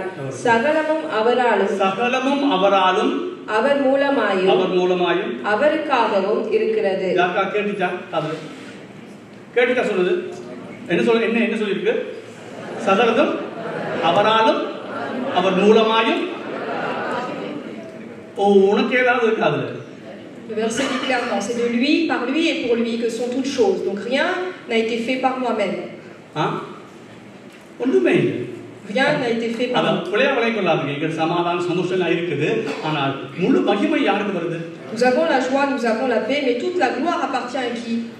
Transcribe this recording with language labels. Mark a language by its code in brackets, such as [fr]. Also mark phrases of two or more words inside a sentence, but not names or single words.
[ta] சகலமும் அவராலும் அவர் மூலமாயும் அவருக்காகவும் இருக்கிறது. கேட்டுட்டா சொல்லுது என்ன சொல்லிருக்கு? சகலதும் அவராலும் அவர் மூலமாயும். உனக்கு ஏதாவது இருக்காது? [fr] Le verset dit clairement, c'est de lui, par lui et pour lui que sont toutes choses. Donc rien n'a été fait par moi-même. Rien n'a été fait par moi. Nous avons la joie, nous avons la paix, mais toute la gloire appartient à qui?